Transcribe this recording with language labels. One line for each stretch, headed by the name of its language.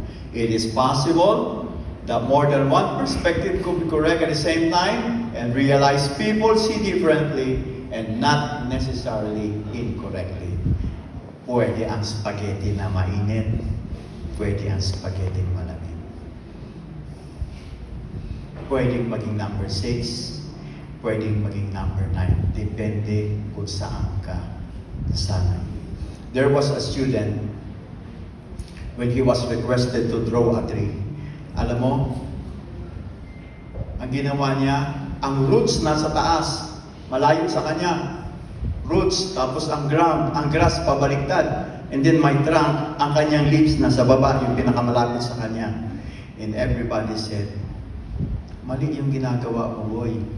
English: It is possible that more than one perspective could be correct at the same time and realize people see differently and not necessarily incorrectly.
Filipino: Pwede ang spaghetti na mainit, pwede ang spaghetti malamig. Pwedeng maging number 6, pwedeng maging number 9. Depende kung saan ka nasanay.
English: There was a student when he was requested to draw a tree.
Filipino: Alam mo, ang ginawa niya, ang roots nasa taas, malayo sa kanya. Roots, tapos ang ground, ang grass pabaliktad.
English: And then my trunk,
Filipino: ang kanyang leaves nasa baba, yung pinakamalapit sa kanya.
English: And everybody said,
Filipino: mali yung ginagawa mo, boy.